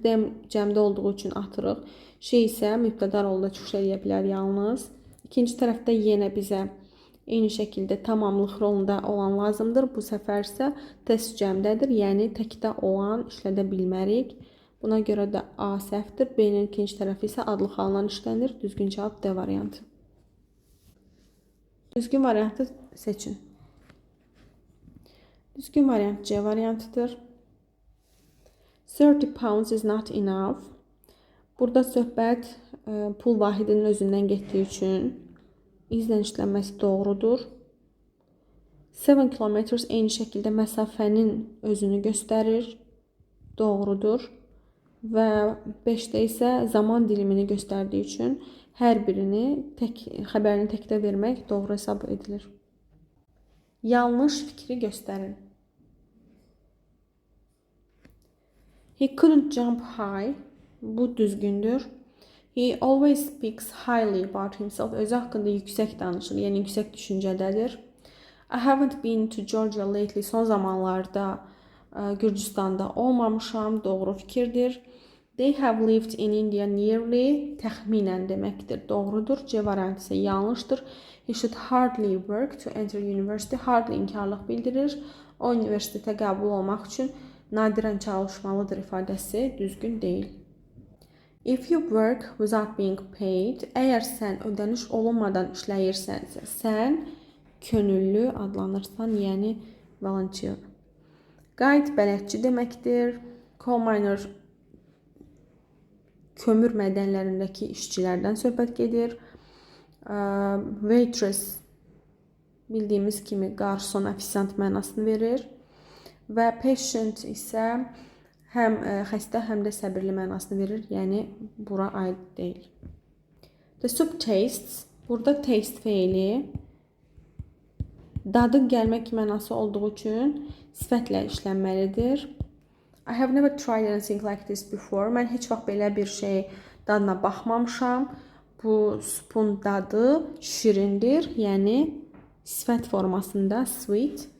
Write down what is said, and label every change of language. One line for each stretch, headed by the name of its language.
Azerbaijani: Them cəmdə olduğu üçün atırıq. Şey isə mübtəda rolunda çıxış edə bilər yalnız. İkinci tərəfdə yenə bizə eyni şəkildə tamamlıq rolunda olan lazımdır. Bu səfər isə test cəmdədir. Yəni təkdə olan işlədə bilmərik. Buna görə də A səhvdir. B-nin ikinci tərəfi isə adlı xalınan işlənir. Düzgün cavab D variantı. Düzgün variantı seçin. Düzgün variant C variantıdır.
English: 30 pounds is not enough.
Azerbaijani: Burada söhbət pul vahidinin özündən getdiyi üçün izlə işlənməsi doğrudur. 7 kilometers eyni şəkildə məsafənin özünü göstərir. Doğrudur. Və 5-də isə zaman dilimini göstərdiyi üçün hər birini xəbərini təkdə vermək doğru hesab edilir. Yanlış fikri göstərin.
English: He couldn't jump high.
Azerbaijani: Bu düzgündür.
English: He always speaks highly about himself.
Azerbaijani: Özü haqqında yüksək danışır, yəni yüksək düşüncədədir.
English: I haven't been to Georgia lately.
Azerbaijani: Son zamanlarda Gürcüstanda olmamışam. Doğru fikirdir.
English: They have lived in India nearly.
Azerbaijani: Təxminən deməkdir. Doğrudur. C variantı isə yanlışdır.
English: He should hardly work to enter university.
Azerbaijani: Hardly inkarlıq bildirir. O universitetə qəbul olmaq üçün nadirən çalışmalıdır ifadəsi düzgün deyil.
English: If you work without being paid,
Azerbaijani: əgər sən ödəniş olunmadan işləyirsənsə, sən könüllü adlanırsan, yəni volunteer. Guide bələdçi deməkdir. Coal miner kömür mədənlərindəki işçilərdən söhbət gedir. Waitress bildiyimiz kimi qarson, ofisiant mənasını verir. Və patient isə həm xəstə, həm də səbirli mənasını verir. Yəni, bura aid deyil.
English: The soup tastes.
Azerbaijani: Burada taste feili dadı gəlmək mənası olduğu üçün sifətlə işlənməlidir.
English: I have never tried anything like this before.
Azerbaijani: Mən heç vaxt belə bir şey dadına baxmamışam. Bu supun dadı şirindir. Yəni, sifət formasında sweet.